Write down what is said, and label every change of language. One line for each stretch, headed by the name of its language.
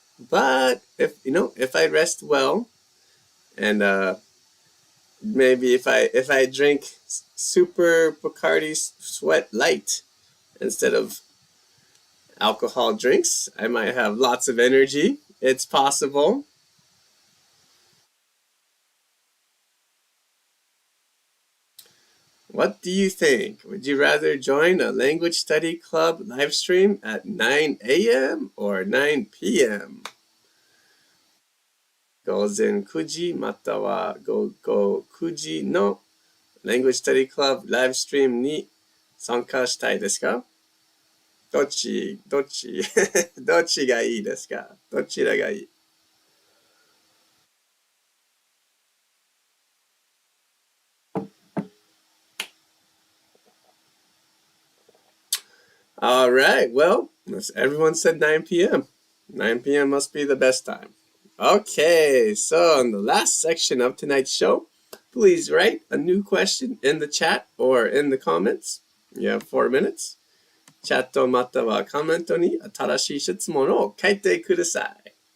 English: But if I rest well and maybe if I drink super Bacardi Sweat Light instead of alcohol drinks, I might have lots of energy. It's possible. What do you think? Would you rather join a language study club live stream at 9 a.m. or 9 p.m.?
Japanese: 午前9時または午後9時の Language Study Club ライブストリームに参加したいですか？どっちどっちがいいですか？どちらがいい？
English: All right, well, everyone said 9 p.m. 9 p.m. must be the best time. Okay, so in the last section of tonight's show, please write a new question in the chat or in the comments. You have 4 minutes.
Japanese: チャットまたはコメントに新しい質問を書いてください。